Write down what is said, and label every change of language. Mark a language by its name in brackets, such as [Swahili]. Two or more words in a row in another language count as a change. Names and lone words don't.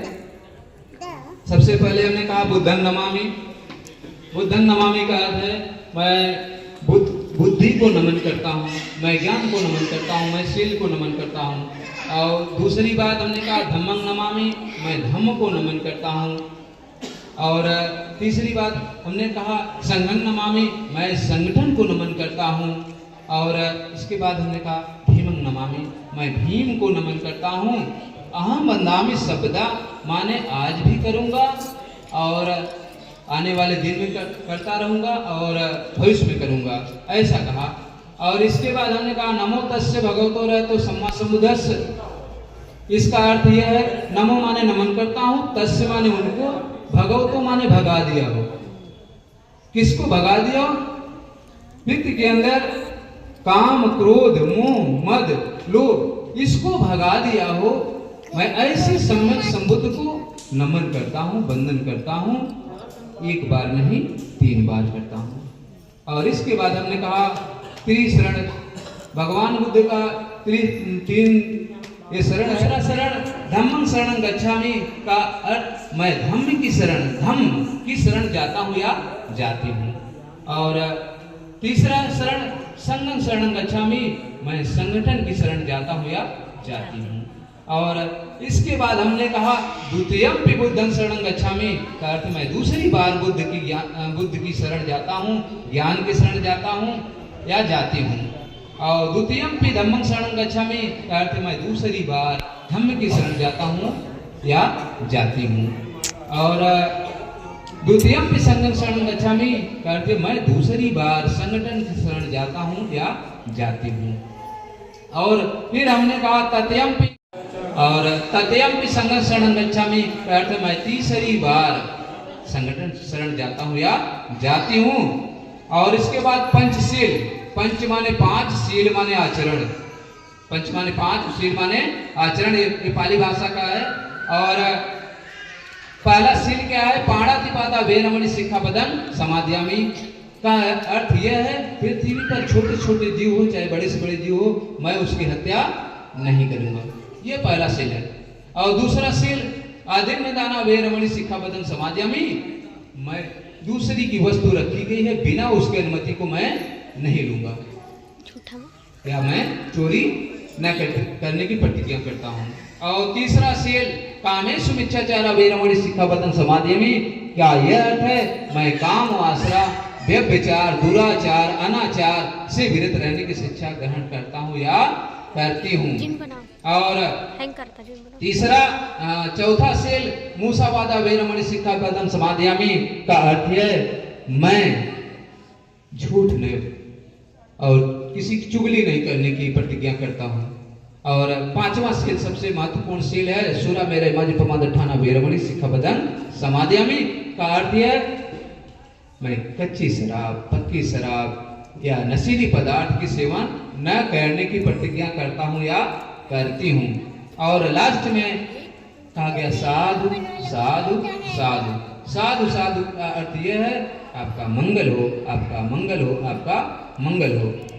[Hindi] सबसे पहले हमने कहा [Pali] बुद्धं नमामि। बुद्धं नमामि [Hindi] का अर्थ है मैं बुद्धि को नमन करता हूँ, मैं ज्ञान को नमन करता हूँ, मैं शील को नमन करता हूँ। और दूसरी बात हमने कहा [Pali] धम्मं नमामि, [Hindi] मैं धम्म को नमन करता हूँ। और तीसरी बात हमने कहा [Pali] संघं नमामि, [Hindi] मैं संगठन को नमन करता हूँ। और इसके बाद हमने कहा [Pali] भीमं नमामि, [Hindi] मैं भीम को नमन करता हूँ। [Pali] अहम वंदामि [Hindi] शब्दा माने आज भी करूँगा और आने वाले दिन में करता रहूँगा और भविष्य में करूँगा, ऐसा कहा। और इसके बाद हमने कहा [Pali] नमो तस्य भगवतो रहतो सम्मा सम्बुद्धस्य। [Hindi] इसका अर्थ यह है नमो माने नमन करता हूँ, तस्य माने उनको, भगवतो माने भगा दिया हो। किसको भगा दिया? व्यक्ति के अंदर काम क्रोध मोह मद लोभ, इसको भगा दिया हो। मैं ऐसे सम्यक संबुद्ध को नमन करता हूँ, वंदन करता हूँ, एक बार नहीं 3 बार करता हूँ। और इसके बाद हमने कहा त्रिशरण, भगवान बुद्ध का 3 ये शरण है। शरण [Pali] धम्मं शरणं गच्छामि [Hindi] का अर्थ मैं धम्म की शरण जाता हूँ या जाती हूँ। और तीसरा शरण [Pali] संघं शरणं गच्छामि, [Hindi] मैं संगठन की शरण जाता हूँ या जाती हूँ। और इसके बाद हमने कहा [Pali] द्वितीयंपि बुद्धं शरणं गच्छामि [Hindi] का अर्थ मैं दूसरी बार बुद्ध की शरण जाता हूँ, ज्ञान की शरण जाता हूँ या जाती हूँ। और [Pali] द्वितीयंपि धम्मं शरणं गच्छामि [Hindi] का अर्थ मैं दूसरी बार धम्म की शरण जाता हूँ या जाती हूँ। और [Pali] द्वितीयंपि संघं शरणं गच्छामि [Hindi] का अर्थ मैं दूसरी बार संगठन की शरण जाता हूँ या जाती हूँ। और फिर हमने कहा तत्यंपि, और [Pali] तत्यंपि संघं शरणं गच्छामि [Hindi] का अर्थ मैं तीसरी बार संगठन शरण जाता हूँ या जाती हूँ। और इसके बाद पंचशील, पंच माने 5, शील माने आचरण, पंच माने 5, शील माने आचरण, ये पाली भाषा का है। और पहला शील क्या है? [Pali] पाणातिपाता वेरमणि सिक्खापदं समादयामि [Hindi] का अर्थ यह है पृथ्वी पर छोटे छोटे जीव हो चाहे बड़े से बड़े जीव हो, मैं उसकी हत्या नहीं करूंगा, ये पहला शील है। और दूसरा शील [Pali] आदिन्य दाना वेरमणि सिक्खापदं समादयामि, [Hindi] मैं दूसरी की वस्तु रखी गई है बिना उसकी अनुमति को मैं नहीं लूंगा, या मैं चोरी न करने की प्रतिज्ञा करता हूँ। और तीसरा शील [Pali] कामेषु मिच्छाचार वेरमणि सिक्खापदं समादयामि, [Hindi] क्या यह अर्थ है मैं काम वासना व्यभिचार दुराचार अनाचार से विरत रहने की शिक्षा ग्रहण करता हूँ या करती हूँ। और तीसरा चौथा शील [Pali] मूसावादा वेरमणि सिक्खापदं समादयामि [Hindi] का अर्थ है मैं झूठ नहीं और किसी की चुगली नहीं करने की प्रतिज्ञा करता हूँ। और पांचवा शील सबसे महत्वपूर्ण शील है [Pali] सूरा मेरे मज प्रमाद ठाना वेरमणि सिक्खापदं समादयामि [Hindi] का अर्थ है मैं कच्ची शराब पक्की शराब या नशीली पदार्थ की सेवन न करने की प्रतिज्ञा करता हूँ या करती हूँ। और लास्ट में कहा गया [Pali] साधु साधु साधु साधु साधु [Hindi] का अर्थ यह है आपका मंगल हो, आपका मंगल हो, आपका मंगल हो।